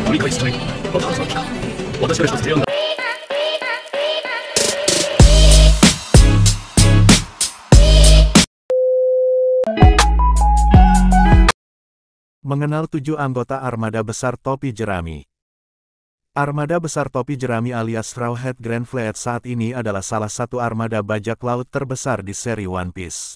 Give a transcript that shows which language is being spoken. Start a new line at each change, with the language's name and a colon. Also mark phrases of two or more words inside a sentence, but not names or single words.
Japanese: 一体また始まった。私が一つ提案が。
Indonesian: Mengenal 7 anggota Armada Besar Topi Jerami. Armada Besar Topi Jerami alias Straw Hat Grand Fleet saat ini adalah salah satu armada bajak laut terbesar di seri One Piece.